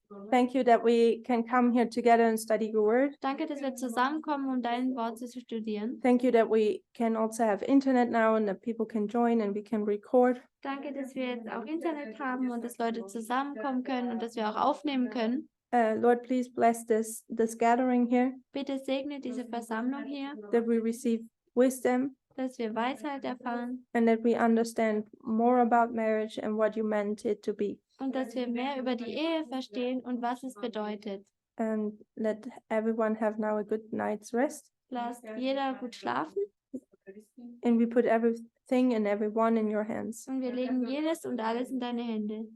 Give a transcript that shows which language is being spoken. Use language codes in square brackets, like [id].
[en] thank you that we can come here together and study your word. [de] danke, dass wir zusammenkommen, um dein Wort zu studieren. [en] Thank you that we can also have internet now and that people can join and we can record. [de] Danke, dass wir jetzt auch Internet haben und dass Leute zusammenkommen können und dass wir auch aufnehmen können. [en] Lord, please bless this gathering here, [de] Bitte segne diese Versammlung hier, [en] that we receive wisdom [de] dass wir Weisheit erfahren [en] and that we understand more about marriage and what you meant it to be. [de] und dass wir mehr über die Ehe verstehen und was es bedeutet. [en] And let everyone have now a good night's rest. [de] Lasst jeder gut schlafen [en] And we put everything and everyone in your hands. [de] und wir legen jedes und alles in deine Hände.